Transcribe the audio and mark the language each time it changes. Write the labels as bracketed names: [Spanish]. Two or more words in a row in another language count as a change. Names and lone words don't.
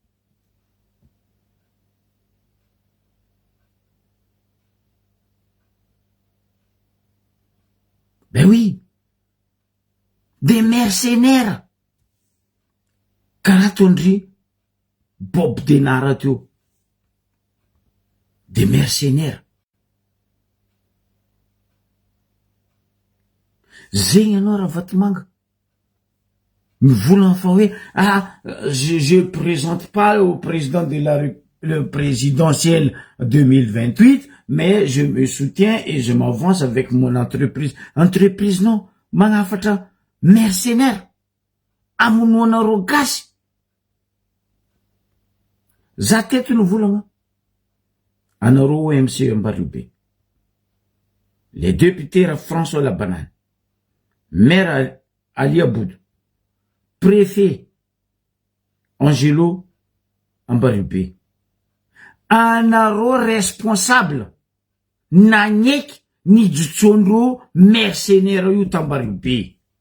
[French] Ben oui, des mercenaires. Karatondri, Bob Denaratio. Des mercenaires. [Malagasy] zegny anao raha vatomanga mivolagna fa hoe [French] je présente pas au président de le présidentiel 2028 mais je me soutiens et je m'avance avec mon entreprise [Malagasy] non magnafatra mercenaire amonoanareo gasy za teto ny volagna anareo MC Ambariobe [French] les députés [Malagasy] François Labanane maire Ali Aboudou préfet Angelo Ambariobe anareo responsable nagneky nijotsondreo mercenaire io Tambariobe